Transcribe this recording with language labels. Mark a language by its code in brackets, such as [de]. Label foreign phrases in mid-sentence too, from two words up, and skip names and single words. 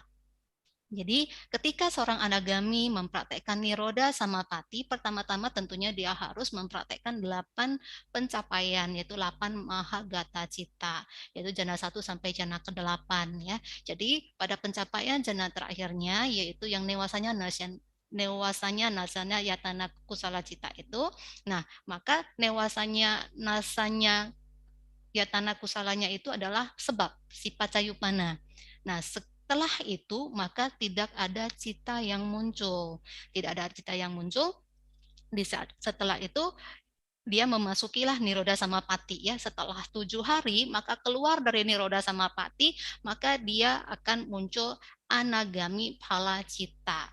[id] Jadi ketika seorang anagami mempraktekkan [pi] niroda samapati, [id] pertama-tama tentunya dia harus mempraktekkan 8 pencapaian, yaitu 8 [pi] mahagata cita, [id] yaitu jana 1 sampai jana ke-8 ya. Jadi pada pencapaian jana terakhirnya, yaitu yang [pi] newasanya nasanya yatana kusala cita [id] itu, nah maka newasanya nasanya yatana kusalanya itu adalah sebab [pi] si pacayupana. [id] Nah, setelah itu maka tidak ada cita yang muncul. Tidak ada cita yang muncul. Di saat setelah itu dia memasukilah [pi] niroda samapati [id] ya. Setelah 7 hari maka keluar dari [pi] niroda samapati [id] maka dia akan muncul [pi] anagami phala cita.